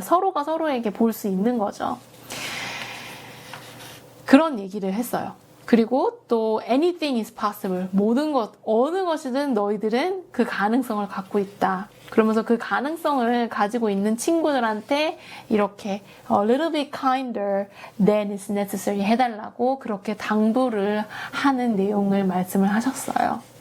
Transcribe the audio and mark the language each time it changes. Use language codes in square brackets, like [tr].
[ko] 서로가 서로에게 볼 수 있는 거죠. 그런 얘기를 했어요. 그리고 또 [en] anything is possible. [ko] 모든 것, 어느 것이든 너희들은 그 가능성을 갖고 있다. 그러면서 그 가능성을 가지고 있는 친구들한테 이렇게 [en] a little bit kinder than is necessary [ko] 해달라고 그렇게 당부를 하는 내용을 말씀을 하셨어요.